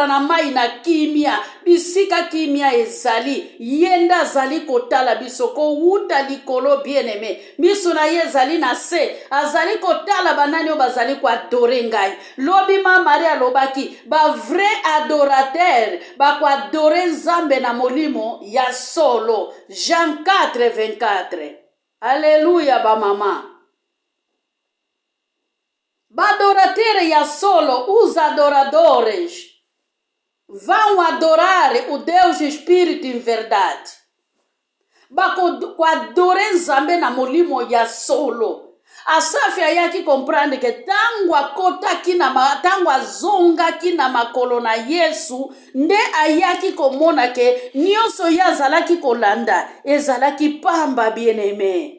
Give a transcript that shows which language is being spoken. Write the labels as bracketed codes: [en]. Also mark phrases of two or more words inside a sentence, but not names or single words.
[ln] na mai na kimia bisika kimia ezali yenda azali kotala biso kowuta likolo [fr] bien aimé [ln] miso na ye ezali na se azali kotala banani oyo bazali koadore ngai lobi Maria alobaki ba [fr] vrai adorateur [ln] bakoadore nzambe na molimo ya solo Jean 4:24 Alléluia ba mama badoratere ya solo [pt] os adoradores vão adorar o Deus Espírito em verdade [ln] bakoadore nzambe na molimo ya solo Asafi ayaki [fr] comprendre que [ln] tango akotaki na tango azongaki na makolo na Yesu nde ayaki komona ke nyonso ya zalaki kolanda ezalaki pamba [fr] bien aimé.